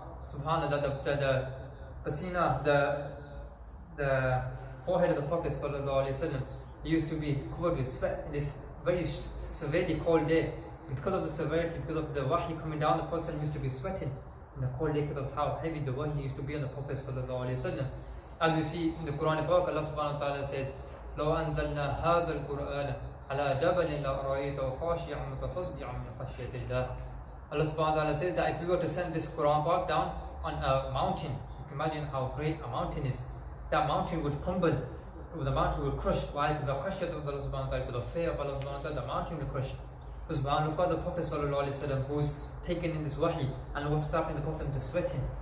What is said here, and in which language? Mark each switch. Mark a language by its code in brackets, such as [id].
[en] Subhanallah, the pasina, the forehead of the Prophet sallallahu alaihi wasallam, he used to be covered with sweat in this very severely cold day. And because of the severity, because of the wahy coming down, the Prophet used to be sweating in the cold day because of how heavy the wahy used to be on the Prophet sallallahu alaihi wasallam. As we see in the Quran Pak, Allah subhanahu wa ta'ala says, [ar] لو أنزلنا هذا القرآن على جبل لرأيته خاشعا متصدعا من خشية الله. [en] Allah subhanahu wa ta'ala says that if we were to send this Quran Park down on a mountain, you can imagine how great a mountain is. That mountain would crumble, the mountain would crush. Why? Because the khashyat of Allah subhanahu wa ta'ala, because the fear of Allah subhanahu wa ta'ala, the mountain will crush. Subhanallah, look at the Prophet sallallahu alayhi wa sallam who's taken in this wahi, and what's stopping the Prophet to sweating.